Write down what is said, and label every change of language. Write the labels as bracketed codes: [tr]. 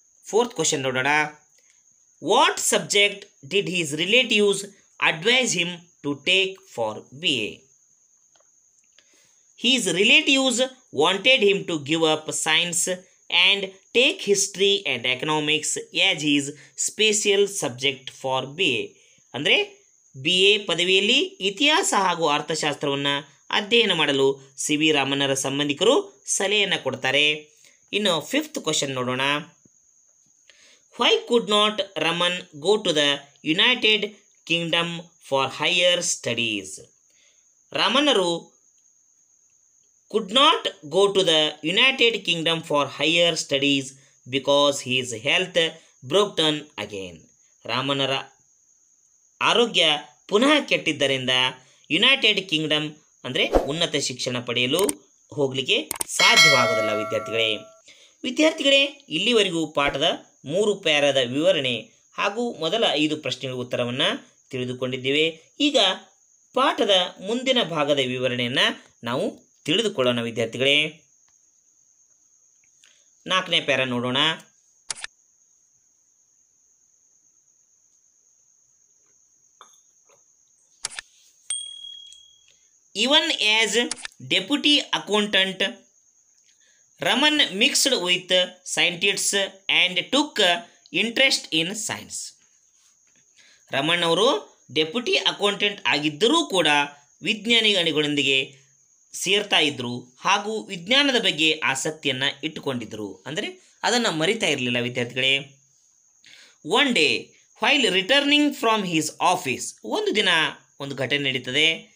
[en] fourth question [kn] ನೋಡೋಣ. [en] What subject did his relatives advise him to take for BA. His relatives wanted him to give up science and take history and economics as his special subject for BA. [kn] ಅಂದರೆ BA ಪದವಿಯಲ್ಲಿ ಇತಿಹಾಸ ಹಾಗೂ ಅರ್ಥಶಾಸ್ತ್ರವನ್ನು ಅಧ್ಯಯನ ಮಾಡಲು C V ರಾಮನರ ಸಂಬಂಧಿಕರು ಸಲಹೆಯನ್ನು ಕೊಡ್ತಾರೆ. ಇನ್ನು [en] fifth question [kn] ನೋಡೋಣ. [en] Why could not Raman go to the United Kingdom for higher studies. ರಾಮನರು could not go to the United Kingdom for higher studies because his health broke down again. [kn] ರಾಮನರ ಆರೋಗ್ಯ ಪುನಃ ಕೆಟ್ಟಿದ್ದರಿಂದ United Kingdom ಅಂದರೆ ಉನ್ನತ ಶಿಕ್ಷಣ ಪಡೆಯಲು ಹೋಗಲಿಕ್ಕೆ ಸಾಧ್ಯವಾಗೋದಿಲ್ಲ ವಿದ್ಯಾರ್ಥಿಗಳೇ ಇಲ್ಲಿವರೆಗೂ ಪಾಠದ 3 ಪ್ಯಾರಾದ ವಿವರಣೆ ಹಾಗೂ ಮೊದಲ 5 ಪ್ರಶ್ನೆಗಳ ಉತ್ತರವನ್ನು ತಿಳಿದುಕೊಂಡಿದ್ದೇವೆ. ಈಗ ಪಾಠದ ಮುಂದಿನ ಭಾಗದ ವಿವರಣೆಯನ್ನು ನಾವು ತಿಳಿದುಕೊಳ್ಳೋಣ ವಿದ್ಯಾರ್ಥಿಗಳೇ. 4ನೇ ಪ್ಯಾರಾ ನೋಡೋಣ. [en] Even as deputy accountant, Raman mixed with scientists and took interest in science. [kn] Raman ಅವರು ಡೆಪ್ಯೂಟಿ ಅಕೌಂಟೆಂಟ್ ಆಗಿದ್ದರೂ ಕೂಡ ವಿಜ್ಞಾನಿಗಳೊಂದಿಗೆ ಸೇರ್ತಾ ಇದ್ದರು ಹಾಗೂ ವಿಜ್ಞಾನದ ಬಗ್ಗೆ ಆಸಕ್ತಿಯನ್ನು ಇಟ್ಟುಕೊಂಡಿದ್ದರು. ಅಂದರೆ ಅದನ್ನು ಮರಿತಾ ಇರಲಿಲ್ಲ ವಿದ್ಯಾರ್ಥಿಗಳೇ. [en] one day while returning from his office, [kn] ಒಂದು ದಿನ ಒಂದು ಘಟನೆ ನಡೀತದೆ.